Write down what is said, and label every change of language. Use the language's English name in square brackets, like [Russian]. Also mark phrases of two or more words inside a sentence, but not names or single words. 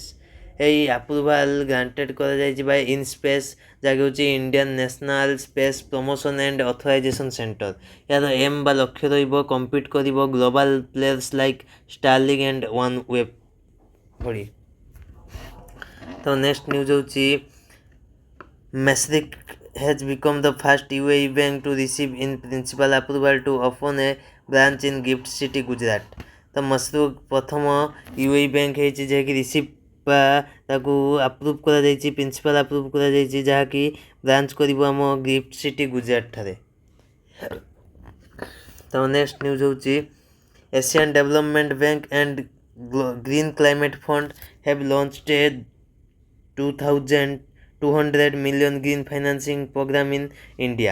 [Odia] ଏହି [English] approval granted [Odia] କରାଯାଇଛି ବାଇ ଇନସ୍ପେସ୍ ଯାହାକି ହେଉଛି ଇଣ୍ଡିଆନ୍ ନ୍ୟାସନାଲ୍ ସ୍ପେସ୍ ପ୍ରମୋସନ୍ ଆଣ୍ଡ ଅଥରାଇଜେସନ୍ ସେଣ୍ଟର। ଏହାର ଏମ୍ ବା ଲକ୍ଷ୍ୟ ରହିବ କମ୍ପିଟ୍ କରିବ [English] global players like Starlink and One Web [Odia] ଭଳି। ତ ନେକ୍ସଟ ନ୍ୟୁଜ୍ ହେଉଛି ମେସରିକ୍ [English] has become the first UAE bank to receive in principal approval to open a branch in Gift City, Gujarat। [Odia] ତ ମସରୁକ୍ ପ୍ରଥମ UAE ବ୍ୟାଙ୍କ ହେଇଛି ଯାହାକି ରିସିଭ୍ ବା ତାକୁ ଆପ୍ରୁଭ୍ କରାଯାଇଛି [English] principal approve [Odia] କରାଯାଇଛି ଯାହାକି ବ୍ରାଞ୍ଚ କରିବ ଆମ ଗିଫ୍ଟ ସିଟି ଗୁଜରାଟ ଠାରେ। [English] ତ ନେକ୍ସଟ ନ୍ୟୁଜ୍ ହେଉଛି Asian Development Bank and Green Climate Fund have launched a 200 million green financing program in India.